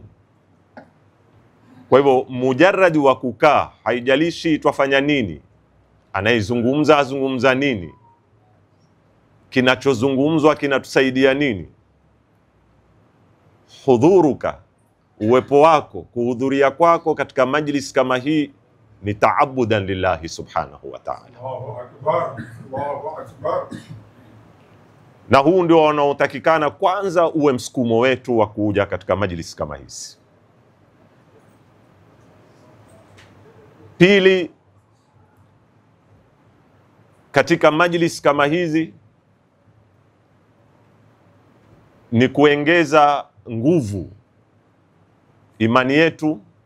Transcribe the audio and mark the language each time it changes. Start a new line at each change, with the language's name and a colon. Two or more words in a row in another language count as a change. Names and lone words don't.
Swahili: Kwa hivyo mujarradi wa kukaa, haijalishi twafanya nini, anayezungumza azungumza nini, kinachozungumzwa kinatusaidia nini, hudhuruka, uwepo wako, kuhudhuria kwako katika majlis kama hii ni
Arabic: تعبدا لله سبحانه وتعالى. الله أكبر، الله أكبر.
Swahili: Na huu ndio wanaotakikana kwanza uwe msukumo wetu wa kuja katika majlis kama hizi. Pili, katika majlis kama hizi ni kuongeza nguvu imani yetu